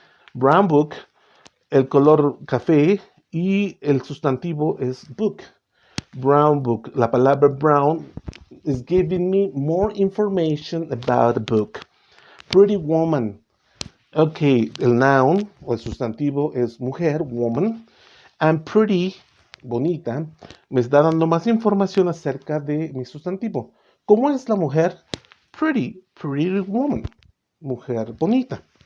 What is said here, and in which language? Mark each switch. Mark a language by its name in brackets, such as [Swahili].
[English] Brown book. [Spanish] El color café y el sustantivo es book. [English] Brown book. [Spanish] La palabra [English] brown is giving me more information about a book. Pretty woman. [Spanish] Ok, el noun o el sustantivo es mujer, [English] woman, and pretty, [Spanish] bonita, me está dando más información acerca de mi sustantivo. ¿Cómo es la mujer? [English] Pretty, pretty woman, [Spanish] mujer bonita.